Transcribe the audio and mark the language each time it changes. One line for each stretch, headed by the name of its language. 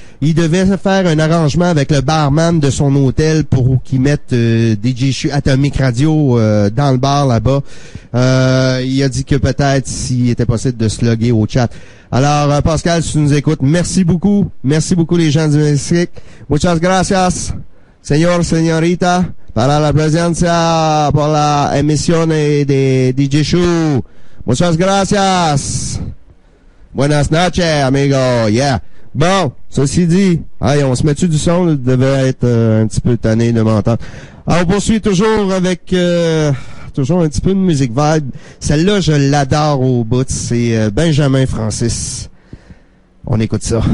French: Il devait faire un arrangement avec le barman de son hôtel pour qu'il mette DJ Chou Atomic Radio dans le bar là-bas. Il a dit que peut-être s'il était possible de se loguer au chat. Alors, Pascal, si tu nous écoutes, merci beaucoup. Merci beaucoup les gens du Mexique.
Spanish: Muchas gracias, señor, señorita, para la presencia por la emisión de DJ Chou. Muchas gracias. Buenas noches, amigo.
English: Yeah.
French: Bon, ceci dit, hey, on se met-tu du son? Là, devait être un petit peu tanné de m'entendre. Alors, on poursuit toujours avec toujours un petit peu de musique vibe. Celle-là, je l'adore au bout. C'est Benjamin Francis. On écoute ça.